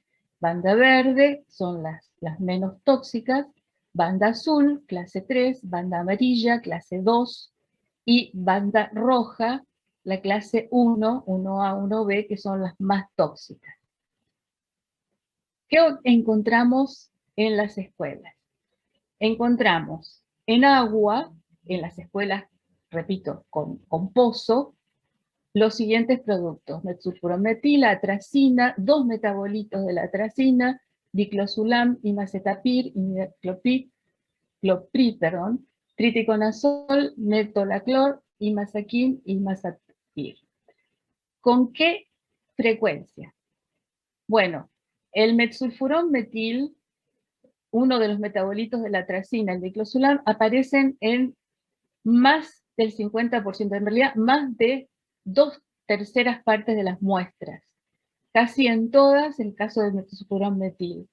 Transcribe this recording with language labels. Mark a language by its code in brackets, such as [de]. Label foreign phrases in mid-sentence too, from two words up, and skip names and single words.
[es] Banda verde son las menos tóxicas, banda azul, clase 3, banda amarilla, clase 2, y banda roja, la clase 1, 1A, 1B, que son las más tóxicas. ¿Qué encontramos en las escuelas? Encontramos en agua, en las escuelas, repito, con pozo, los siguientes productos: metsulfurometil, atracina, 2 metabolitos de la atracina, diclosulam, imacetapir, imidacloprid, triticonazol, metolaclor, imazaquin y imazapir. ¿Con qué frecuencia? Bueno, el metsulfurometil, uno de los metabolitos de la atracina, el diclosulam, aparecen en más del 50%, en realidad más de 2/3 partes de las muestras, casi en todas el caso del metsulfurometil.